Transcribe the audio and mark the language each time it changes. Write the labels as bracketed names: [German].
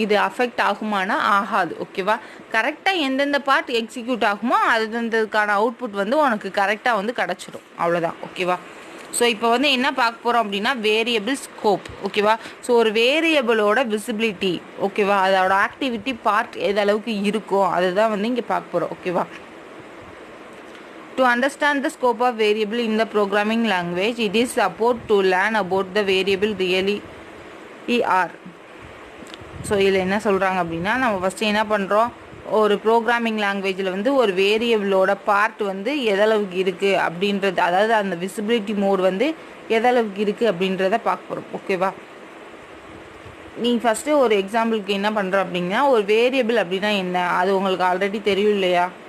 [Tamil] இது அஃபெக்ட் ஆகுமானா ஆகாது. ஓகேவா? கரெக்டாக எந்தெந்த பார்ட் எக்ஸிக்யூட் ஆகுமோ அதுக்கான அவுட்புட் வந்து உனக்கு கரெக்டாக வந்து கிடச்சிடும். அவ்வளோதான். ஓகேவா? ஸோ இப்போ வந்து என்ன பார்க்க போகிறோம் அப்படின்னா வேரியபிள் ஸ்கோப். ஓகேவா? ஸோ ஒரு வேரியபிளோட விசிபிலிட்டி. ஓகேவா? அதோட ஆக்டிவிட்டி பார்ட் எது அளவுக்கு இருக்கும் அதுதான் வந்து இங்கே பார்க்க போகிறோம். ஓகேவா? [English] To understand the scope of variable in the programming language, it is support to learn about the variable really are. [Tamil] So இதில் என்ன சொல்கிறாங்க அப்படின்னா நம்ம ஃபஸ்ட்டு என்ன பண்ணுறோம், ஒரு ப்ரோக்ராமிங் லாங்குவேஜில் வந்து ஒரு வேரியபிளோட பார்ட் வந்து எதளவுக்கு இருக்குது அப்படின்றது, அதாவது அந்த விசிபிலிட்டி மோட் வந்து எதளவுக்கு இருக்குது அப்படின்றத பார்க்க போகிறோம். ஓகேவா, நீ ஃபஸ்ட்டு ஒரு எக்ஸாம்பிளுக்கு என்ன பண்ணுற அப்படின்னா, ஒரு வேரியபிள் அப்படின்னா என்ன அது உங்களுக்கு ஆல்ரெடி தெரியும் இல்லையா?